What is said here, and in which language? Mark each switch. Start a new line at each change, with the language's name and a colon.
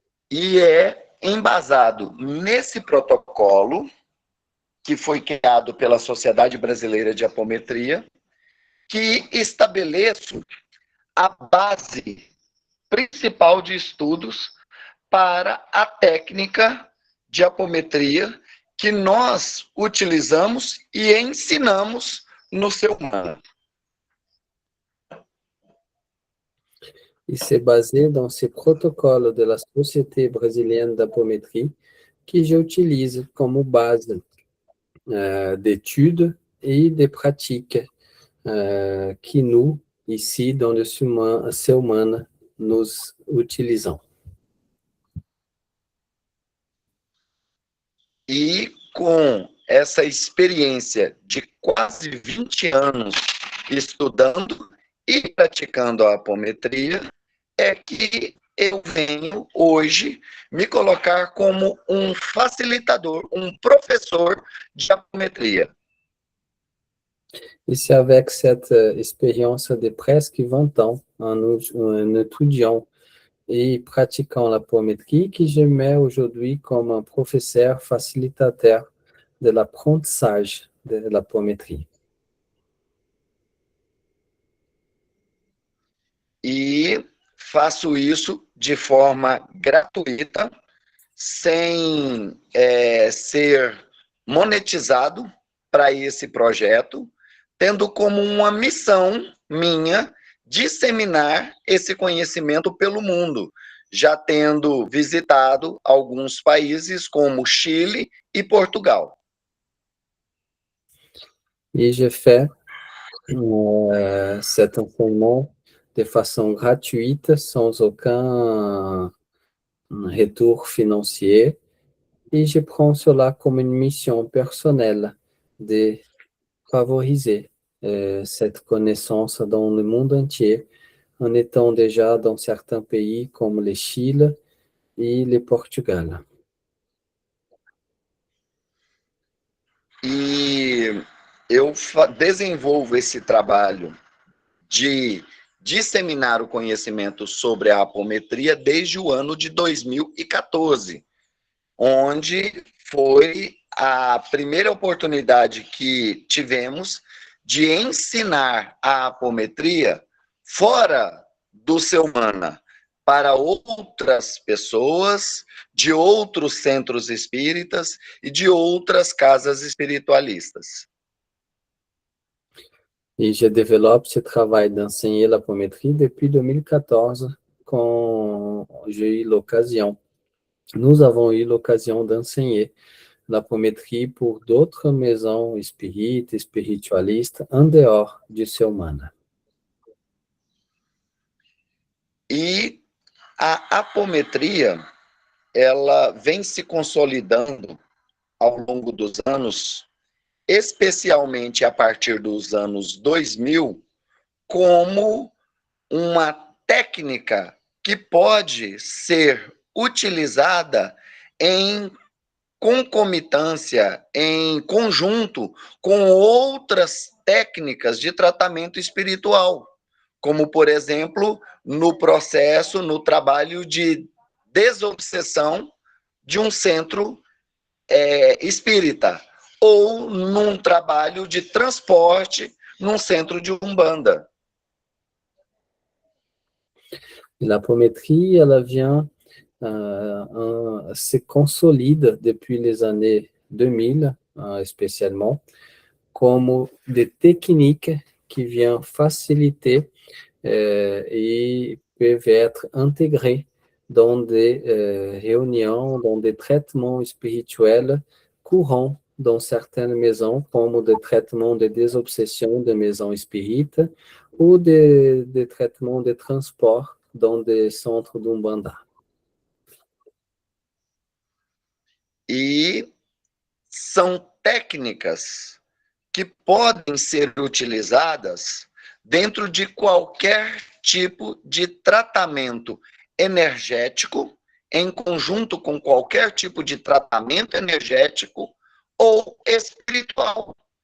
Portuguese: E é embasado nesse protocolo, que foi criado pela Sociedade Brasileira de Apometria, que estabeleço a base principal de estudos para a técnica de apometria que nós utilizamos e ensinamos no Ser Humano.
French: Il s'est basé dans ces protocoles de la Société brésilienne d'apométrie que j'utilise comme base d'études et des pratiques que nous, ici, dans le Ser Humano, nous utilisons.
Portuguese: E com essa experiência de quase 20 anos estudando e praticando a apometria, é que eu venho hoje me colocar como um facilitador, um professor de apometria.
French: Et c'est avec cette expérience de presque 20 ans en étudiant et pratiquant l'apométrie que je mets aujourd'hui comme un professeur facilitateur de l'apprentissage de l'apométrie.
Portuguese: E faço isso de forma gratuita, sem ser monetizado para esse projeto, tendo como uma missão minha disseminar esse conhecimento pelo mundo, já tendo visitado alguns países como Chile e Portugal.
French: Et j'ai fait cet enseignement de façon gratuite, sans aucun retour financier, et je prends cela comme une mission personnelle de favoriser cette connaissance dans le monde entier, en étant déjà dans certains pays comme le Chili et le Portugal.
Portuguese: E eu desenvolvo esse trabalho de disseminar o conhecimento sobre a apometria desde o ano de 2014, onde foi a primeira oportunidade que tivemos de ensinar a apometria fora do Ser Humano, para outras pessoas, de outros centros espíritas e de outras casas espiritualistas.
French: Et je développe ce travail d'enseigner l'apométrie depuis 2014 quand j'ai eu l'occasion, nous avons eu l'occasion d'enseigner l'apométrie pour d'autres maisons espíritas, spiritualistes, en dehors du Seumana.
Portuguese: E a apometria, ela vem se consolidando ao longo dos anos, especialmente a partir dos anos 2000, como uma técnica que pode ser utilizada em concomitância, em conjunto com outras técnicas de tratamento espiritual, como, por exemplo, no processo, no trabalho de desobsessão de um centro espírita, ou num trabalho de transporte num centro de Umbanda.
French: L'apométrie, elle vient, se consolide depuis les années 2000, spécialement, comme des techniques qui viennent faciliter et peuvent être intégrées dans des réunions, dans des traitements spirituels courants dans certaines maisons, comme des traitements de désobsession de maisons spirites ou des traitements de transport dans des centres d'Umbanda.
Portuguese: E são técnicas que podem ser utilizadas dentro de qualquer tipo de tratamento energético, em conjunto com qualquer tipo de tratamento energético ou espiritual,